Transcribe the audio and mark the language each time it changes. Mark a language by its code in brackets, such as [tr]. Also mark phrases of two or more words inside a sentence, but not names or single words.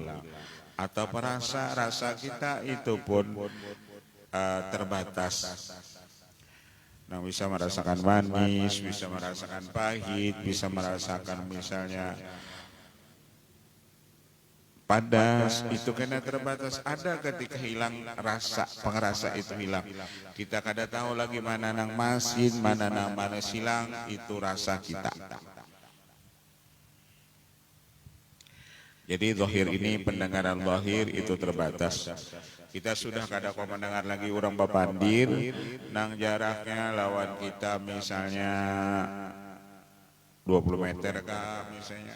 [bjn] Atau rasa kita itu pun terbatas. Nah, bisa merasakan manis, bisa merasakan pahit, bisa merasakan misalnya padas, itu karena terbatas. Ada ketika hilang rasa, pengerasa itu hilang. Kita kada tahu lagi mana nang masin, mana nang mana silang, itu rasa kita. Jadi zahir ini, pendengaran zahir itu terbatas. Kita sudah kada kau mendengar lagi orang bapandir, nang jaraknya lawan kita misalnya 20 meter kah misalnya.